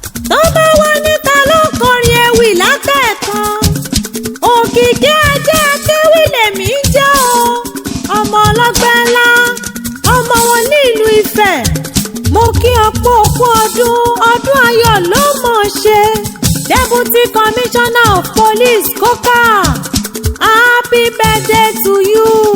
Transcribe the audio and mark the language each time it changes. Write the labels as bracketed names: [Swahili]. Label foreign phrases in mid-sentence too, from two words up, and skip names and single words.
[Yoruba] Tó bá wá níta ló kọrin ewì látẹ̀ẹ̀kan. Òkìkí ajé akéwì lèmi ń jẹ́ o. Ọmọ ọlọ́gbẹ́ ńlá, ọmọ wọn ní ìlú Ifẹ̀. Mo kí ọ kú okú ọdún, ọdún ayọ̀ ló mọ̀ ṣe. [English] Deputy Commissioner of Police, Coca, happy birthday to you.